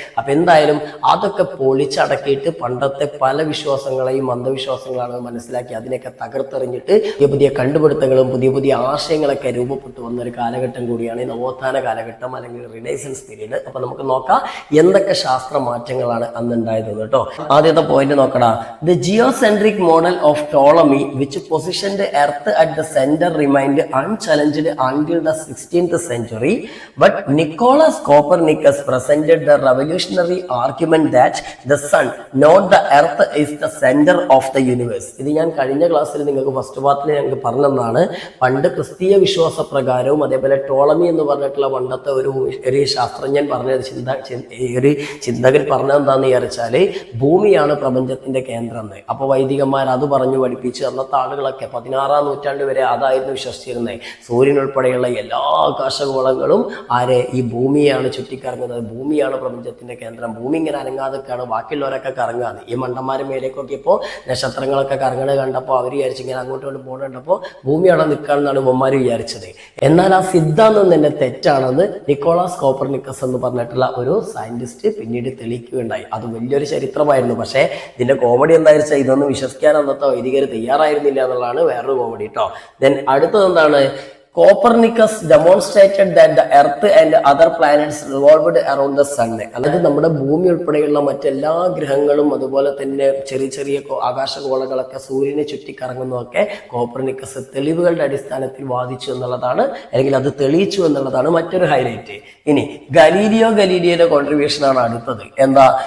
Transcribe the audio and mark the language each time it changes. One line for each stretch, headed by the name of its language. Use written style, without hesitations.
Malayalam: അപ്പൊ എന്തായാലും അതൊക്കെ പൊളിച്ചടക്കിയിട്ട് പണ്ടത്തെ പല വിശ്വാസങ്ങളെയും അന്ധവിശ്വാസങ്ങളാണ് മനസ്സിലാക്കി അതിനെയൊക്കെ തകർത്തെറിഞ്ഞിട്ട് പുതിയ പുതിയ കണ്ടുപിടുത്തങ്ങളും പുതിയ പുതിയ ആശയങ്ങളൊക്കെ രൂപപ്പെട്ടു വന്ന ഒരു കാലഘട്ടം കൂടിയാണ് ഈ നവോത്ഥാന കാലഘട്ടം അല്ലെങ്കിൽ റിനൈസൻസ് പീരീഡ്. അപ്പൊ നമുക്ക് നോക്കാം എന്തൊക്കെ ശാസ്ത്ര മാറ്റങ്ങളാണ് അന്നുണ്ടായത് കേട്ടോ. ആദ്യത്തെ പോയിന്റ് നോക്കടാ.
English: The geocentric model of Ptolemy which positioned earth at the center remained unchallenged until the 16th century, but Nicolaus Copernicus presented the revolutionary argument that the sun, not the earth, is the center of the universe.
Malayalam: ഇത് ഞാൻ കഴിഞ്ഞ ക്ലാസ്സിൽ നിങ്ങൾക്ക് first പാർട്ടിൽ ഞങ്ങൾക്ക് പറഞ്ഞതാണ്. പണ്ട് ക്രിസ്തീയ വിശ്വാസ പ്രകാരവും അതേപോലെ ടോളമി എന്ന് പറഞ്ഞിട്ടുള്ള പണ്ടത്തെ ഒരു ശാസ്ത്രജ്ഞൻ പറഞ്ഞ ഒരു ചിന്തകൻ പറഞ്ഞത് എന്താന്ന് വിചാരിച്ചാല് ഭൂമിയാണ് പ്രപഞ്ചത്തിന്റെ കേന്ദ്രം എന്ന്. അപ്പൊ വൈദികന്മാർ അത് പറഞ്ഞു പഠിപ്പിച്ച് അന്നത്തെ ആളുകളൊക്കെ 16ാം നൂറ്റാണ്ട് വരെ അതായിരുന്നു വിശ്വസിച്ചിരുന്നത്. സൂര്യൻ ഉൾപ്പെടെയുള്ള എല്ലാ ആകാശഗോളങ്ങളും ഈ ഭൂമിയാണ് ചുറ്റിക്കറങ്ങുന്നത്, ഭൂമിയാണ് പ്രപഞ്ചത്തിന്റെ കേന്ദ്രം, ഭൂമി ഇങ്ങനെ അനങ്ങാതൊക്കെയാണ് ബാക്കിയുള്ളവരൊക്കെ കറങ്ങാന്ന്. ഈ മണ്ടന്മാരെ മേലേക്ക് നോക്കിയപ്പോൾ നക്ഷത്രങ്ങളൊക്കെ കറങ്ങണ കണ്ടപ്പോൾ അവർ വിചാരിച്ചു ഇങ്ങനെ അങ്ങോട്ടും ഇങ്ങോട്ട് പോകണ കണ്ടപ്പോൾ ഭൂമിയാണ് നിൽക്കുകയെന്നാണ് ഇവന്മാർ വിചാരിച്ചത്. എന്നാൽ ആ സിദ്ധാന്തം തന്നെ തെറ്റാണെന്ന് നിക്കോളാസ് കോപ്പർനിക്കസ് എന്ന് പറഞ്ഞിട്ടുള്ള ഒരു സയന്റിസ്റ്റ് പിന്നീട് തെളിയിക്കുകയുണ്ടായി. അത് വലിയൊരു ചരിത്രമായിരുന്നു. പക്ഷേ ഇതിന്റെ കോമഡി എന്താ വെച്ചാൽ ഇതൊന്നും വിശ്വസിക്കാൻ അന്നത്തെ വൈദികർ തയ്യാറായിരുന്നില്ല എന്നുള്ളതാണ് വേറൊരു കോമഡി കേട്ടോ. ദെൻ അടുത്തത് എന്താണ്?
English: Copernicus demonstrated that the earth and other planets revolved around the sun.
Malayalam: അതായത് നമ്മുടെ ഭൂമി ഉൾപ്പെടെയുള്ള മറ്റെല്ലാ ഗ്രഹങ്ങളും അതുപോലെ തന്നെ ചെറിയ ചെറിയ ആകാശഗോളങ്ങളൊക്കെ സൂര്യനെ ചുറ്റിക്കറങ്ങുന്നതൊക്കെ കോപ്പർനിക്കസ് തെളിവുകളുടെ അടിസ്ഥാനത്തിൽ വാദിച്ചു എന്നുള്ളതാണ്, അല്ലെങ്കിൽ അത് തെളിയിച്ചു എന്നുള്ളതാണ് മറ്റൊരു ഹൈലൈറ്റ്. ഇനി ഗലീലിയോയുടെ കോൺട്രിബ്യൂഷൻ ആണ് അടുത്തത്. എന്താ?